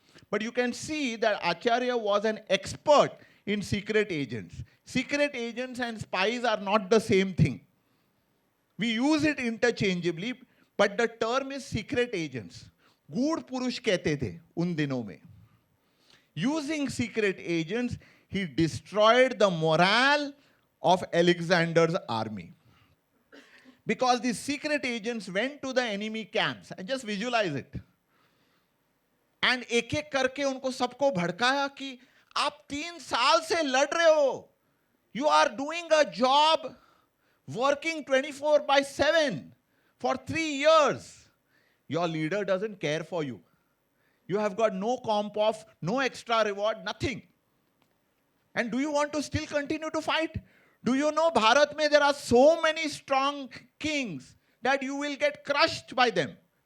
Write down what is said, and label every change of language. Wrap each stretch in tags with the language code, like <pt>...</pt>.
<en>But you can see that Acharya was an expert in secret agents. Secret agents and spies are not the same thing. We use it interchangeably, but the term is secret agents.</en> <hi>गूढ़ पुरुष कहते थे उन दिनों में.</hi> <en>Using secret agents, he destroyed the morale of Alexander's army. Because the secret agents went to the enemy camps, and just visualize it.</en> <hi>And एक-एक करके उनको सबको भड़काया कि आप 3 साल से लड़ रहे हो.</hi> <en>You are doing a job working 24/7 for 3 years. Your leader doesn't care for you. You have got no comp off, no extra reward, nothing. And do you want to still continue to fight? Do you know Bharat mein there are so many strong kings that you will get crushed by them?</en>